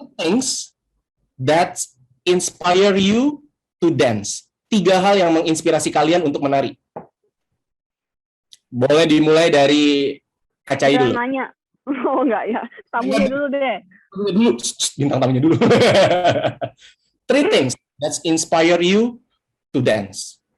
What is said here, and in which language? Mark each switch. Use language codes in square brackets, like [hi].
[en] Things that inspire you to dance. [id] 3 hal yang menginspirasi kalian untuk menari. Boleh dimulai dari Kak Cai dulu. Nanya. Oh enggak ya. Tamunya dulu deh. Bintang tamunya dulu. [en] 3 things that inspire you to dance.